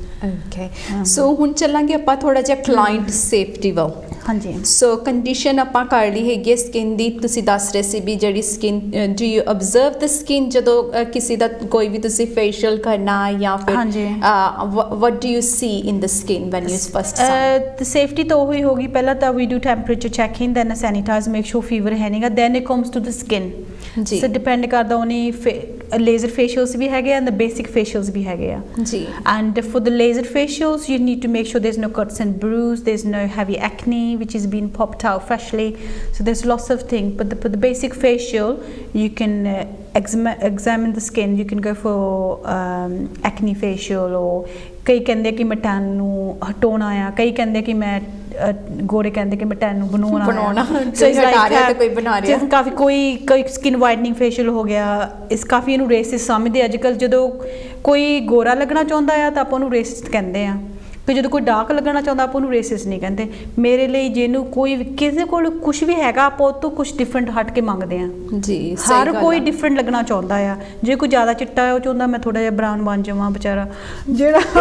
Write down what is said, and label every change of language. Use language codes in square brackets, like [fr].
[pa] Okay so ਹੁਣ ਚੱਲਾਂਗੇ ਆਪਾਂ ਥੋੜਾ ਜਿਹਾ ਕਲਾਇੰਟ ਸੇਫਟੀ ਵੱਲ। ਹਾਂਜੀ ਸੋ ਕੰਡੀਸ਼ਨ ਆਪਾਂ ਕਰ ਲਈ ਹੈਗੀ ਸਕਿਨ ਦੀ ਤੁਸੀਂ ਦੱਸ ਰਹੇ ਸੀ ਵੀ ਜਿਹੜੀ skin [en] do you observe the skin [pa] ਜਦੋਂ ਕਿਸੇ ਦਾ ਕੋਈ ਵੀ ਤੁਸੀਂ ਫੇਸ਼ੀਅਲ ਕਰਨਾ ਜਾਂ ਫਿਰ [en] what do you see in the skin when you first the safety [pa] ਤਾਂ ਉਹੀ ਹੋਗੀ ਪਹਿਲਾਂ ਤਾਂ [en] we do temperature checking then sanitize make sure fever [pa] ਹੈ ਨਹੀਂਗਾ [en] then it comes to the skin [pa] ਜੀ [en] so depend ਕਰਦਾ ਉਹਨੇ laser facials ਵੀ ਹੈਗੇ and the basic facials ਵੀ ਹੈਗੇ ਆ [pa] ਜੀ [en] and for the laser facials you need to make sure there's no cuts and bruise there's no heavy acne which is being popped out freshly so there's lots of things but the basic facial you can examine the skin you can go for acne facial or [pa] ਕਈ ਕਹਿੰਦੇ ਕਿ ਮੈਂ ten ਨੂੰ ਹਟਾਉਣਾ ਆ ਕਈ ਕਹਿੰਦੇ ਕਿ ਮੈਂ ਗੋਰੇ ਕਹਿੰਦੇ ਕਿ ਮੈਂ ਟੈਨ ਨੂੰ ਬਣਾਉਣਾ ਸੋ ਇਸ ਹਟਾ ਰਿਹਾ ਤੇ ਕੋਈ ਬਣਾ ਰਿਹਾ ਕਾਫੀ ਕੋਈ ਸਕਿਨ ਵਾਈਟਨਿੰਗ ਫੇਸ਼ੀਅਲ ਹੋ ਗਿਆ ਇਸ ਕਾਫੀ ਇਹਨੂੰ ਰੇਸਿਸ ਸਮਝਦੇ ਅੱਜ ਕੱਲ੍ਹ ਜਦੋਂ ਕੋਈ ਗੋਰਾ ਲੱਗਣਾ ਚਾਹੁੰਦਾ ਆ ਤਾਂ ਆਪਾਂ ਉਹਨੂੰ ਰੇਸਿਸਟ ਕਹਿੰਦੇ ਆ ਕਿ ਜਦੋਂ ਕੋਈ ਡਾਰਕ ਲੱਗਣਾ ਚਾਹੁੰਦਾ ਆਪਾਂ ਉਹਨੂੰ ਰੇਸਿਸ ਨਹੀਂ ਕਹਿੰਦੇ ਮੇਰੇ ਲਈ ਜਿਹਨੂੰ ਕੋਈ ਕਿਸੇ ਕੋਲ ਕੁਝ ਵੀ ਹੈਗਾ ਆਪਾਂ ਉਹ ਤੋਂ ਕੁਝ ਡਿਫਰੈਂਟ ਹਟ ਕੇ ਮੰਗਦੇ ਆ ਜੀ ਹਰ ਕੋਈ ਡਿਫਰੈਂਟ ਲੱਗਣਾ ਚਾਹੁੰਦਾ ਆ ਜੇ ਕੋਈ ਜ਼ਿਆਦਾ ਚਿੱਟਾ ਹੈ ਉਹ ਚਾਹੁੰਦਾ ਮੈਂ ਥੋੜਾ ਜਿਹਾ ਬਰਾਊਨ ਬਣ ਜਾਵਾਂ ਵਿਚਾਰਾ ਜਿਹੜਾ